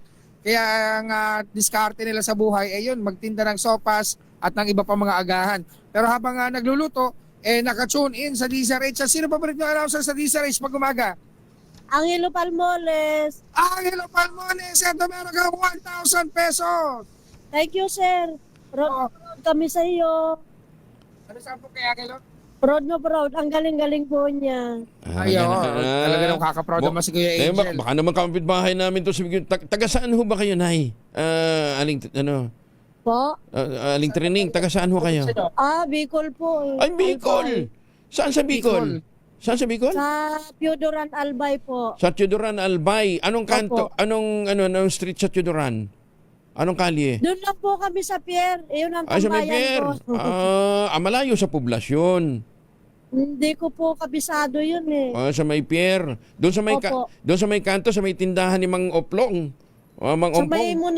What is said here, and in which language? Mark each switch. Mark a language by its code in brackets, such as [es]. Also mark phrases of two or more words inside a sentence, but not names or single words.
[tl] Kaya ang diskarte nila sa buhay yun, magtinda ng sopas at ng iba pang mga agahan. Pero habang nagluluto, naka-tune in sa DZRH. Sino pa ba rin yung announcer sa DZRH pag umaga? Angelo Palmoles. Angelo Palmoles, ito meron kang 1,000 pesos. [en] Thank you, sir. [tl] Proud kami sa iyo. Ano saan po kay Angelo? Proud na proud. Ang galing-galing po niya. Talaga nang kaka-proud naman si Kuya Angel. Baka naman kapitbahay namin to. Taga saan ho ba kayo, Nay? Aling Trining, taga saan ho kayo? Bicol po. Ay, Bicol! Saan sa Bicol? Saan sa Bicol? Sa Piodoran Albay po. Sa Piodoran Albay. Anong kanto? Anong street sa Piodoran? Anong kalye? Doon lang po kami sa Pier. Yun ang Sa may tambayan Pier. ko. Malayo sa poblasyon. Hindi ko po kabisado yun eh. Sa may Pier. Doon sa may kanto, sa may tindahan ni Mang Oplong. Mang Ompong.